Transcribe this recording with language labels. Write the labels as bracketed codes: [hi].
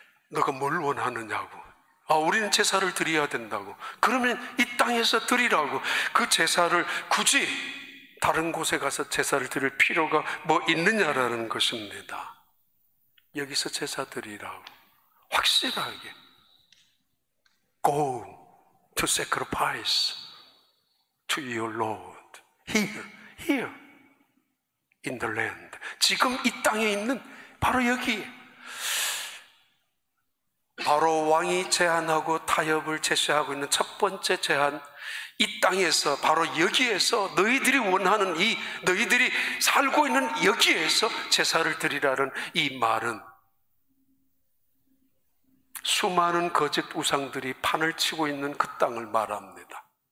[ko] 너가 뭘 원하느냐고. 우리는 제사를 드려야 된다고. 그러면 이 땅에서 드리라고. 그 제사를 굳이 다른 곳에 가서 제사를 드릴 필요가 뭐 있느냐라는 것입니다. 여기서 제사 드리라고. 확실하게 [en] Go to sacrifice to your Lord here in the land. [ko] 지금 이 땅에 있는 바로 여기에 바로 왕이 제안하고 타협을 제시하고 있는 첫 번째 제안, 이 땅에서 바로 여기에서 너희들이 원하는 이 너희들이 살고 있는 여기에서 제사를 드리라는 이 말은 수많은 거짓 우상들이 판을 치고 있는 그 땅을 말합니다.